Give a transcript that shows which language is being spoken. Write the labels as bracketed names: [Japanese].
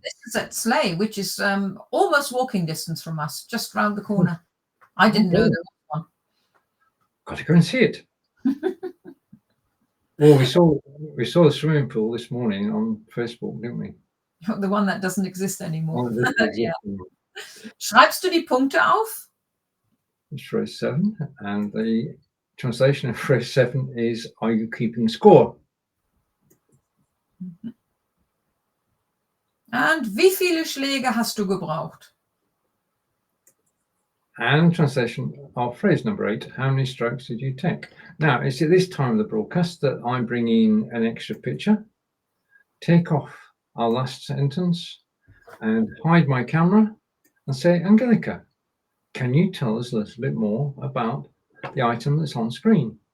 [English] This is at Slay, which is almost walking distance from us, just round the corner. I didn't know there was one. Got to go and see it. Well, we saw the swimming pool this morning on Facebook, didn't we? The one that doesn't exist anymore. Oh, Yeah. [German] Schreibst du die Punkte auf? [English] It's phrase 7, and the translation of phrase 7 is, "Are you keeping score?" [German] And wie viele Schläge hast du gebraucht? [English] And translation of phrase number 8, how many strokes did you take? Now, it's at this time of the broadcast that I bring in an extra picture, take off our last sentence, and hide my camera and say, Angelika, can you tell us a little bit more about the item that's on screen?